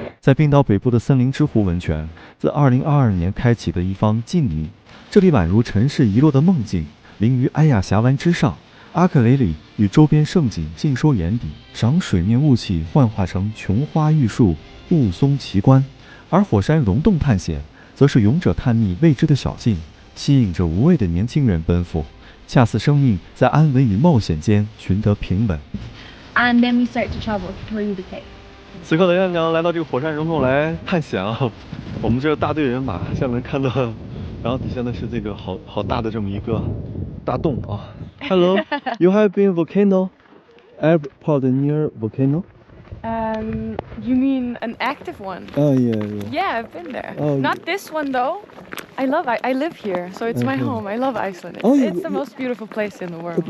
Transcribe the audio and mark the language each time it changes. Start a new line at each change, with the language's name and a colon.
Chinese: 在冰岛北部的森林之湖温泉，自2022年开启的一方静谧，这里宛如尘世遗落的梦境，临于埃亚峡湾之上，阿克雷里与周边胜景尽收眼底，赏水面雾气幻化成琼花玉树、雾凇奇观，而火山溶洞探险，则是勇者探秘未知的小径。吸引着无畏的年轻人奔赴，恰似生命在安稳与冒险间寻得平稳。
English: And then we start to travel through the cave.
Chinese: 此刻雷院长来到这个火山溶洞来探险啊！我们这大队人马现在能看到，然后底下呢是这个好大的这么一个大洞啊。
English: Hello, you have been volcano? Airport near volcano? You mean an active one? Oh yeah. Yeah, I've been there. Oh, Not this one though. I live here, so it's my home. I love Iceland. It's the most beautiful place in the world.